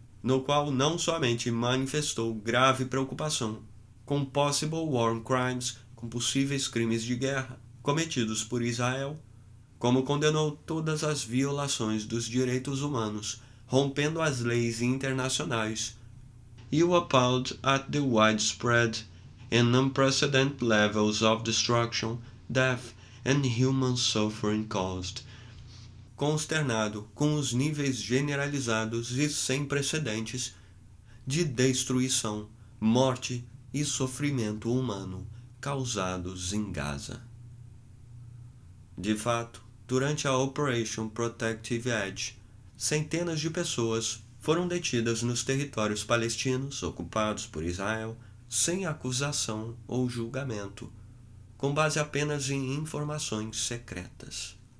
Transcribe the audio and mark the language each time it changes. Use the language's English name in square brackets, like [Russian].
[Portuguese] no qual não somente manifestou grave preocupação com [English] possible war crimes, [Portuguese] com possíveis crimes de guerra cometidos por Israel, como condenou todas as violações dos direitos humanos, rompendo as leis internacionais. [English] You appalled at the widespread and unprecedented levels of destruction, death, and human suffering caused. [Portuguese] Consternado com os níveis generalizados e sem precedentes de destruição, morte e sofrimento humano causados em Gaza. De fato, durante a Operation Protective Edge, centenas de pessoas foram detidas nos territórios palestinos ocupados por Israel sem acusação ou julgamento, com base apenas em informações secretas.